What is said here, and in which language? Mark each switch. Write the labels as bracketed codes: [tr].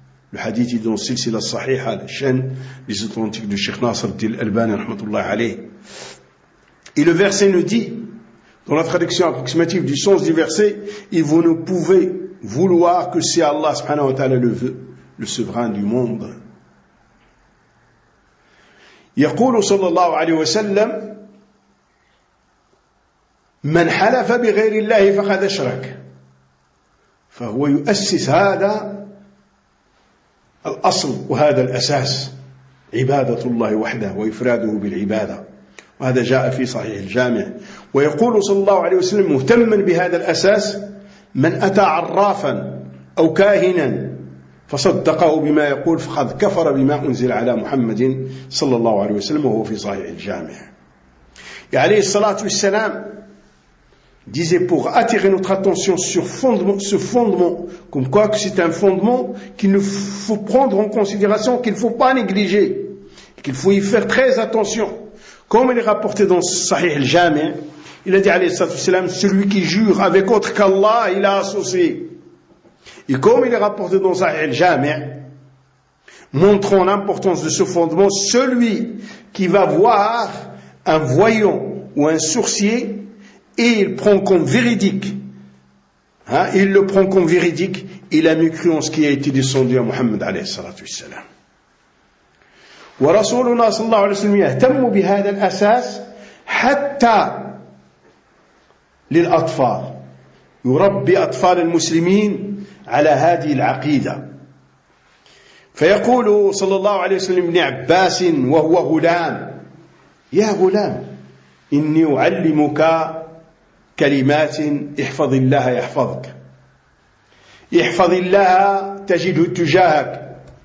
[fr] Le hadith est dans Silsila Sahiha, la chaîne des authentiques du Cheikh Nasr al-Albani rahmatullah alayh. Et le verset nous dit, dans la traduction approximative du sens du verset, et vous ne pouvez vouloir que si Allah subhanahu wa ta'ala le veut, le souverain du monde. [ar] يقول صلى الله عليه وسلم من حلف بغير الله فقد أشرك، فهو يؤسس هذا الأصل وهذا الأساس عبادة الله وحده وإفراده بالعبادة، وهذا جاء في صحيح الجامع. ويقول صلى الله عليه وسلم مهتما بهذا الأساس من أتى عرافا أو كاهنا فصدقه بما يقول فقد كفر بما أنزل على محمد صلى الله عليه وسلم وهو في صحيح الجامع. [fr] Et [ar] عليه الصلاة والسلام [fr] disait pour attirer notre attention sur ce fondement, comme quoi que c'est un fondement qu'il ne faut prendre en considération, qu'il ne faut pas négliger, qu'il faut y faire très attention. Comme il est rapporté dans Sahih al-Jami', il a dit alayhi salatu wassalam, celui qui jure avec autre qu'Allah, il a associé. Et comme il est rapporté dans Sahih al-Jami', montrant l'importance de ce fondement, celui qui va voir un voyant ou un sourcier et il prend comme véridique, il le prend comme véridique, il a mieux cru en ce qui a été descendu à Muhammad alayhi salatu wassalam. [ar] ورسولنا صلى الله عليه وسلم يهتم بهذا الأساس حتى للأطفال، يربي أطفال المسلمين على هذه العقيدة. فيقول صلى الله عليه وسلم ابن عباس وهو غلام: يا غلام إني أعلمك كلمات احفظ الله يحفظك، احفظ الله تجده تجاهك،